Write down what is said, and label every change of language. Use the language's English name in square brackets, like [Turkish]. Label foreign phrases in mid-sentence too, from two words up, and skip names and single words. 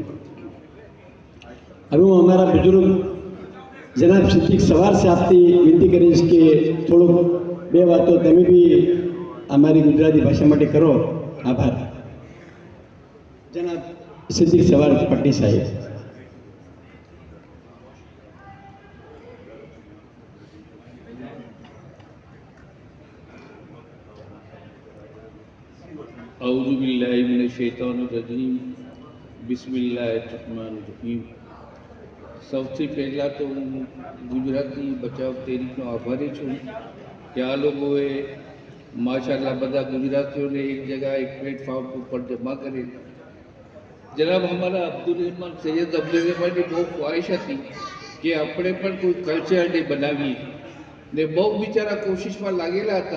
[Gujarati] હવે હું અમારા બુઝુર્ગ જનાબ સિદ્દીક સવાર સાહેબથી વિનંતી કરીશ કે થોડુંક બે વાતો તમે બી અમારી ગુજરાતી ભાષા માટે કરો. આભાર. જનાબ સિદ્દીક સવાર પટ્ટી સાહેબ. [Arabic] أعوذ بالله من الشيطان الرجيم، بسم الله الرحمن الرحيم. [Gujarati] સૌથી પહેલાં તો હું ગુજરાતી બચાવ તેરીનો આભારી છું કે આ લોકોએ માશાલ્લાહ બધા ગુજરાતીઓને એક જગ્યા એક પ્લેટફોર્મ ઉપર જમા કરી. જનાબ અમારા અબ્દુલ રહેમાન સૈયદ અબ્દુલ રહેમાનની બહુ ખ્વાહિશ હતી કે આપણે પણ કોઈ [English] culture day [Gujarati] બનાવીએ ને બહુ બિચારા કોશિશમાં લાગેલા હતા.